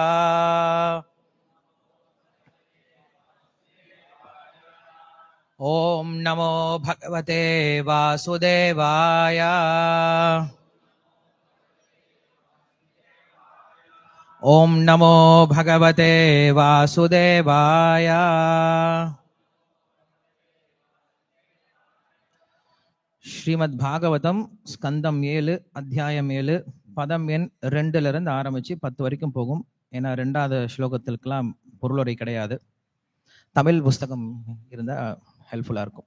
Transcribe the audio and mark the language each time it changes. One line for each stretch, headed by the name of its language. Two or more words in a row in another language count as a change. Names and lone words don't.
Sanskrit: ॐ नमो भगवते वासुदेवाय। ॐ नमो भगवते वासुदेवाय।
Tamil: ஸ்ரீமத் பாகவதம் ஸ்கந்தம் 7 அத்தியாயம் 7 பதம் எண் 2ல இருந்து ஆரம்பிச்சு 10 வரைக்கும் போகும். ஏன்னா 2வது ஸ்லோகத்திற்கெல்லாம் பொருளுரை கிடையாது. தமிழ் புஸ்தகம் இருந்தா ஹெல்ப்ஃபுல்லா இருக்கும்.